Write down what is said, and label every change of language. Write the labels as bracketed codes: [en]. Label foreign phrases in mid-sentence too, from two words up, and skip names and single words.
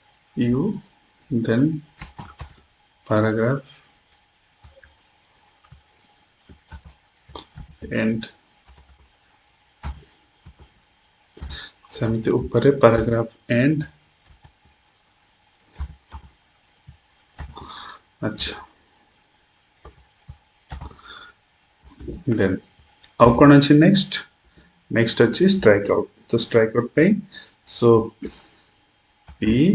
[en] U, then paragraph end, [or] ସେମିତି ଉପରେ [en] paragraph end। [or] अच्छा, then ଆଉ କ'ଣ ଅଛି next ଅଛି [en] strike out। ତ strike out ପାଇଁ so P